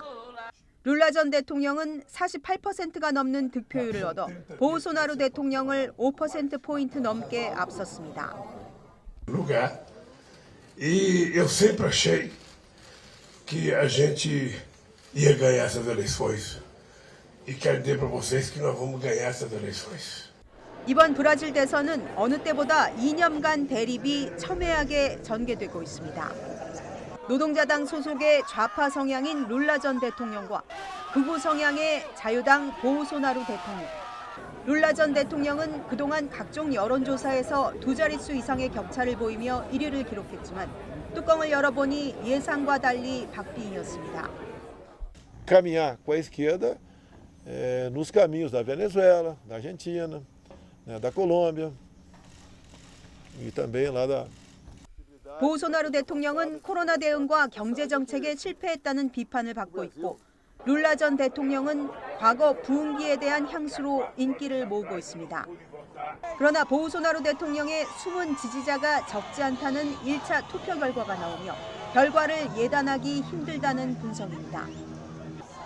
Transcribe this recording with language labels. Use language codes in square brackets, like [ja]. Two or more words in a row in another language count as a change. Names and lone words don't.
[ko] 룰라 전 대통령은 48%가 넘는 득표율을 얻어 보우소나루 대통령을 5%포인트 넘게 앞섰습니다. [pt] lugar. E eu sempre achei que a gente ia ganhar essas eleições. E quero dizer para vocês que nós vamos ganhar essas eleições. [ko] 이번 브라질 대선은 어느 때보다 이념간 대립이 첨예하게 전개되고 있습니다. 노동자당 소속의 좌파 성향인 룰라 전 대통령과 극우 성향의 자유당 보우소나루 대통령. 룰라 전 대통령은 그동안 각종 여론조사에서 두 자릿수 이상의 격차를 보이며 1위를 기록했지만 뚜껑을 열어보니 예상과 달리 박빙이었습니다. [pt] Caminhar com a esquerda nos caminhos da Venezuela, da Argentina, da Colômbia e também lá da [ko] 보우소나루 대통령은 코로나 대응과 경제 정책에 실패했다는 비판을 받고 있고 룰라 전 대통령은 과거 부흥기에 대한 향수로 인기를 모으고 있습니다. 그러나 보우소나루 대통령의 숨은 지지자가 적지 않다는 1차 투표 결과가 나오며 결과를 예단하기 힘들다는 분석입니다.